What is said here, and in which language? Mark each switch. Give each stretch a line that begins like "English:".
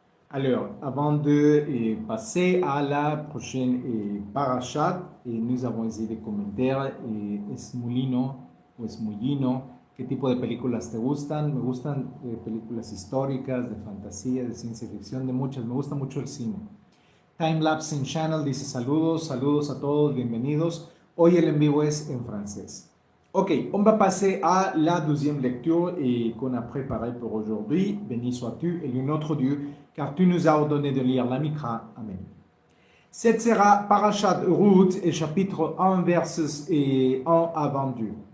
French: Alors, avant de passer à la prochaine parashat, nous avons ici des commentaires.
Spanish: Esmulino o Esmulino, ¿qué tipo de películas te gustan? Me gustan películas históricas, de fantasía, de ciencia ficción, de muchas. Me gusta mucho el cine. Timelapse in Channel dice saludos, saludos a todos, bienvenidos. Hoy el en vivo es
French: en français. Ok, on va passer à la deuxième lecture et qu'on a préparée pour aujourd'hui. Béni sois-tu, et notre Dieu, car tu nous as ordonné de lire la Mikra. Amen. Cette sera Parashat Ruth, et chapitre 1, verses 1 à 22.